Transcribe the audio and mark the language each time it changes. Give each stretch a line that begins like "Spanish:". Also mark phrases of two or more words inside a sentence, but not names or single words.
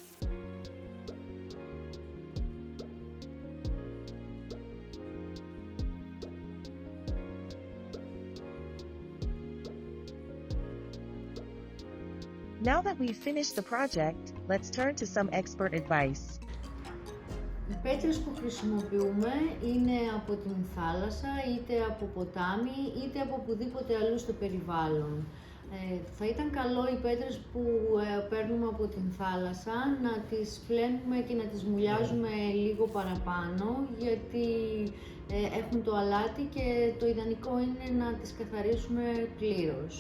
English: Now that we've finished the project, let's turn to some expert advice.
Greek: Οι πέτρες που χρησιμοποιούμε είναι από την θάλασσα, είτε από ποτάμι, είτε από οπουδήποτε αλλού στο περιβάλλον. Θα ήταν καλό οι πέτρες που παίρνουμε από την θάλασσα να τις φλένουμε και να τις μουλιάζουμε λίγο παραπάνω, γιατί έχουν το αλάτι και το ιδανικό είναι να τις καθαρίσουμε πλήρως.